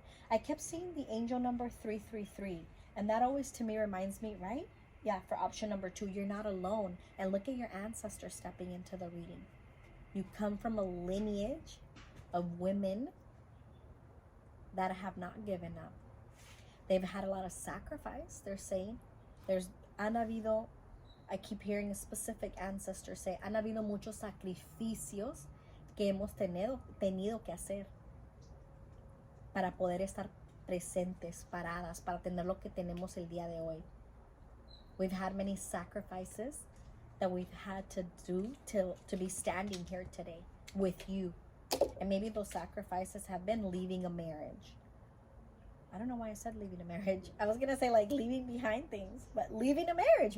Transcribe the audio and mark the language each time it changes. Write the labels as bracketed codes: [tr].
[en] I kept seeing the angel number 333, and that always to me reminds me, right? Yeah, for option number 2, you're not alone. And look at your ancestors stepping into the reading. You come from a lineage of women that have not given up. They've had a lot of sacrifice, they're saying. [es] Han habido, [en] I keep hearing a specific ancestor say, [es] han habido muchos sacrificios que hemos tenido que hacer para poder estar presentes, paradas, para tener lo que tenemos el día de hoy. [en] We've had many sacrifices that we've had to do to be standing here today with you. And maybe those sacrifices have been leaving a marriage. I don't know why I said leaving a marriage. I was going to say like leaving behind things, but leaving a marriage.